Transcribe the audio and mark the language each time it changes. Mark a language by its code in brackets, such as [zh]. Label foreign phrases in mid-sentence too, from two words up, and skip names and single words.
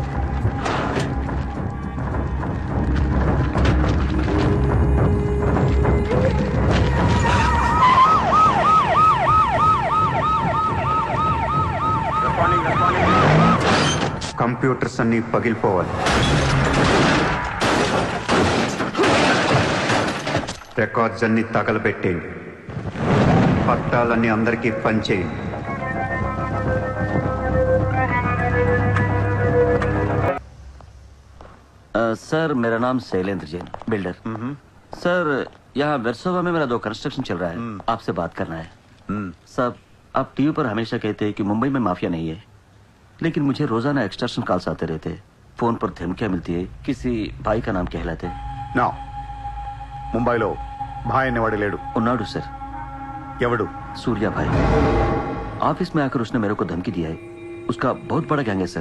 [te] కంప్యూటర్స్ అన్నీ పగిలిపోవాలి. రికార్డ్స్ అన్నీ తగలబెట్టేయండి. పట్టాలన్నీ అందరికీ పంచేయండి. [hi] सर मेरा नाम शैलेंद्र जैन, बिल्डर। सर यहाँ वेरसोवा में मेरा 2 कंस्ट्रक्शन चल रहा है, आपसे बात करना है। साहब आप टीवी पर हमेशा कहते हैं कि मुंबई में माफिया नहीं है, लेकिन मुझे रोजाना एक्सटॉर्शन कॉल्स आते रहते हैं। फोन पर धमकियां मिलती है। किसी भाई का नाम कहलाते [te] నా ముంబైలో భాయ్ అనేవాడు లేడు. ఉన్నాడు సర్। ఎవడు? [hi] सूर्या भाई। ऑफिस में आकर उसने मेरे को धमकी दिया है। उसका बहुत बड़ा गैंग है सर।